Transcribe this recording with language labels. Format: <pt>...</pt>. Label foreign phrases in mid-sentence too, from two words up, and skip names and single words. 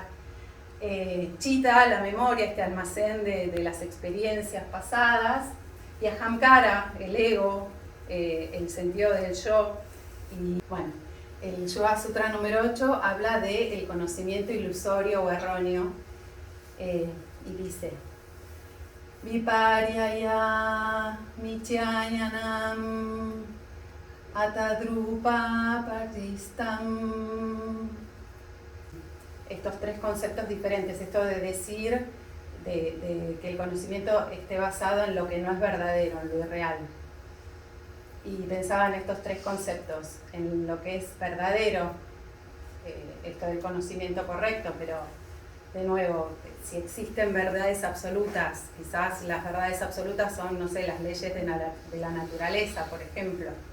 <es>Chitta, la memoria, este almacén de las experiencias pasadas. Y Ahamkara, el ego, el sentido del yo. Y bueno, el Yoga Sutra número 8 habla del conocimiento ilusorio o erróneo, y dice:</es> <sa>विपर्ययो मिथ्याज्ञानम् अतद्रूप प्रतिष्ठम्.</sa> <es>Estos 3 conceptos diferentes, esto de decir que el conocimiento esté basado en lo que no es verdadero, en lo irreal. Y pensaba en estos 3 conceptos, en lo que es verdadero, esto del conocimiento correcto, pero de nuevo, si existen verdades absolutas, quizás las verdades absolutas son, no sé, las leyes de la naturaleza, por ejemplo.</es>